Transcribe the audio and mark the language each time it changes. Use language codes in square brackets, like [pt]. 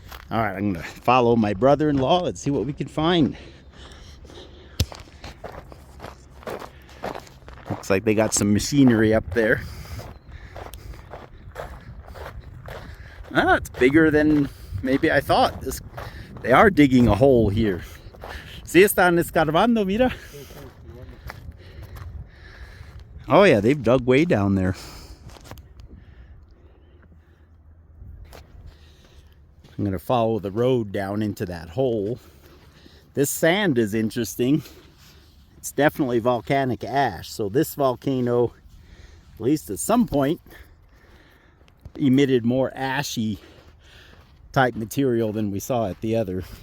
[en] All right, I'm gonna follow my brother-in-law. Let's see what we can find. Looks like they got some machinery up there. Ah, it's bigger than maybe I thought. They are digging a hole here. [es] Sí están escarbando, mira. [en] Oh yeah, they've dug way down there. I'm going to follow the road down into that hole. This sand is interesting. It's definitely volcanic ash. So this volcano, at least at some point, emitted more ashy type material than we saw at the other.